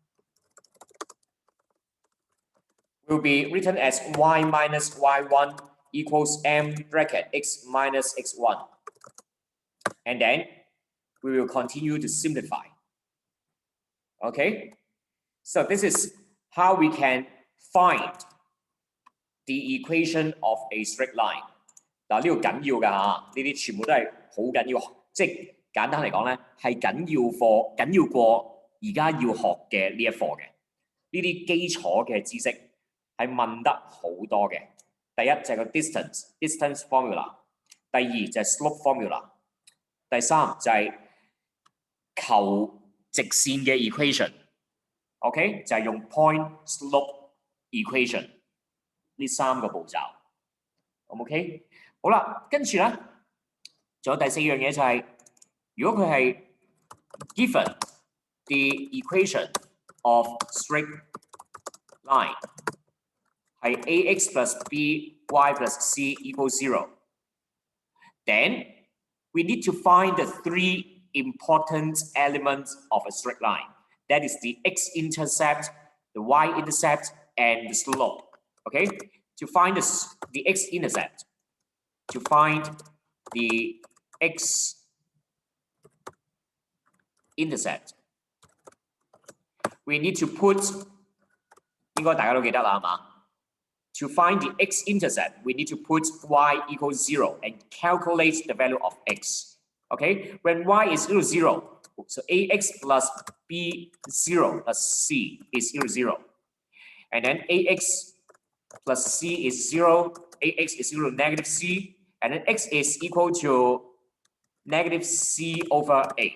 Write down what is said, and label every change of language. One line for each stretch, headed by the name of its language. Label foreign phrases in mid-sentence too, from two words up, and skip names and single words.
English: Will be written as y minus y1 equals m bracket x minus x1. And then we will continue to simplify. Okay, so this is how we can find the equation of a straight line。
Cantonese: 嗱，呢個緊要㗎嚇，呢啲全部都係好緊要，即係簡單嚟講咧，係緊要過而家要學嘅呢一課嘅。呢啲基礎嘅知識係問得好多嘅。第一就係個
English: distance formula，
Cantonese: 第二就係
English: slope formula，
Cantonese: 第三就係求直線嘅 equation。OK， 就係用
English: point slope equation。
Cantonese: 呢3個步驟 ，OK， 好啦，跟住咧，仲有第4樣嘢就係，如果佢係
English: given the equation of straight line
Cantonese: 係
English: ax plus by plus c equals 0. Then we need to find the three important elements of a straight line. That is the x-intercept, the y-intercept, and the slope. Okay, to find the x-intercept, to find the x-intercept, we need to put
Cantonese: 應該大家都記得啦，係嘛？
English: To find the x-intercept, we need to put y equals 0 and calculate the value of x. Okay, when y is equal to 0, so ax plus b0 plus c is equal to 0. And then ax plus c is 0, ax is equal to negative c, and then x is equal to negative c over a.